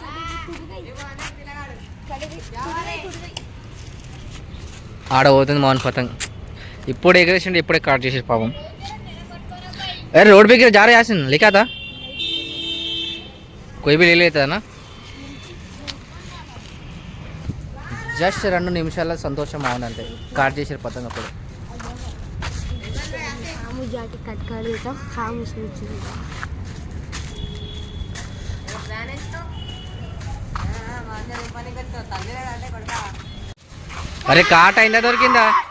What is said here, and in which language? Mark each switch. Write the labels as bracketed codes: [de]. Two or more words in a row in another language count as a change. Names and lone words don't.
[te] ఆడ పోతుంది మోహన్ పతంగ్. ఇప్పుడు ఎగరేసిండు, ఇప్పుడే కట్ చేసి పాపం. [hi] अरे रोड पे जा रहे यासिन लिखा था कोई भी ले लेता ना. [te] జస్ట్ 2 నిమిషాల సంతోషం అవునంటే కట్ చేసారు పతంగ్. అప్పుడు అరే కాట అయిందా దొరికిందా?